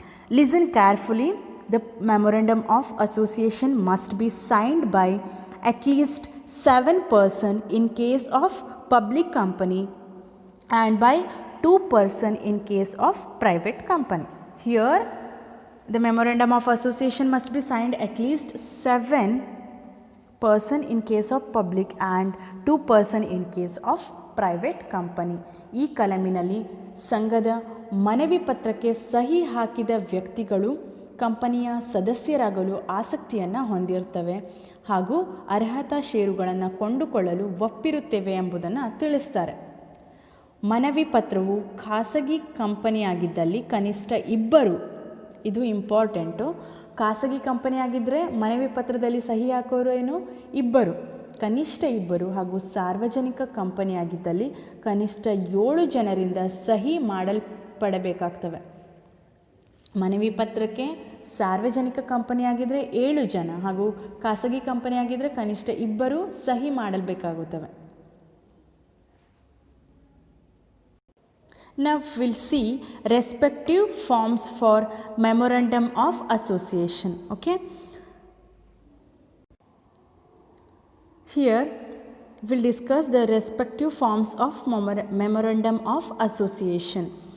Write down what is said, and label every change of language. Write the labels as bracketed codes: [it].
[en] Listen carefully. The memorandum of association must be signed by at least 7 persons in case of public company and by 2 persons in case of private company. Here, the memorandum of association must be signed at least 7 persons in case of public and 2 persons in case of private company. [kn] ಈ ಕಲಮಿನಲ್ಲಿ ಸಂಘದ ಮನವಿ ಪತ್ರಕ್ಕೆ ಸಹಿ ಹಾಕಿದ ವ್ಯಕ್ತಿಗಳು ಕಂಪನಿಯ ಸದಸ್ಯರಾಗಲು ಆಸಕ್ತಿಯನ್ನು ಹೊಂದಿರ್ತವೆ ಹಾಗೂ ಅರ್ಹತಾ ಷೇರುಗಳನ್ನು ಕೊಂಡುಕೊಳ್ಳಲು ಒಪ್ಪಿರುತ್ತೇವೆ ಎಂಬುದನ್ನು ತಿಳಿಸ್ತಾರೆ. ಮನವಿ ಪತ್ರವು ಖಾಸಗಿ ಕಂಪನಿಯಾಗಿದ್ದಲ್ಲಿ ಕನಿಷ್ಠ 2, ಇದು ಇಂಪಾರ್ಟೆಂಟು. ಖಾಸಗಿ ಕಂಪನಿಯಾಗಿದ್ದರೆ ಮನವಿ ಪತ್ರದಲ್ಲಿ ಸಹಿ ಹಾಕೋರು ಏನು 2, ಕನಿಷ್ಠ 2 ಹಾಗೂ ಸಾರ್ವಜನಿಕ ಕಂಪನಿಯಾಗಿದ್ದಲ್ಲಿ ಕನಿಷ್ಠ 7 ಜನರಿಂದ ಸಹಿ ಮಾಡಲ್ಪಡಬೇಕಾಗ್ತವೆ. ಮನವಿ ಪತ್ರಕ್ಕೆ ಸಾರ್ವಜನಿಕ ಕಂಪನಿಯಾಗಿದ್ದರೆ 7 ಜನ ಹಾಗೂ ಖಾಸಗಿ ಕಂಪನಿಯಾಗಿದ್ದರೆ ಕನಿಷ್ಠ 2 ಸಹಿ ಮಾಡಲ್ಬೇಕಾಗುತ್ತವೆ. [en] Now we'll see respective forms for memorandum of association. Okay. Here we'll discuss the respective forms of memorandum of association.